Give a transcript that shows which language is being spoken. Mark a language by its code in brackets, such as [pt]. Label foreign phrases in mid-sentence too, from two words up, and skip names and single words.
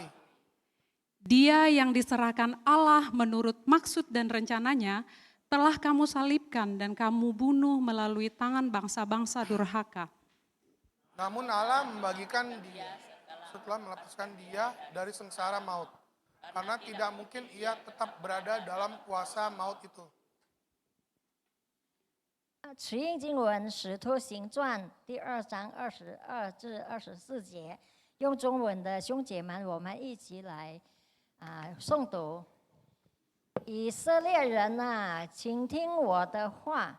[id] Dia yang diserahkan Allah menurut maksud dan rencananya telah kamu salibkan dan kamu bunuh melalui tangan bangsa-bangsa durhaka. Namun Allah membagikan Dia setelah melepaskan Dia dari sengsara maut, karena tidak mungkin Ia tetap berada dalam kuasa maut itu. [zh] 持应经文《使徒行传》第2章22至24节，用中文的兄姐们，我们一起来诵读。以色列人啊，请听我的话。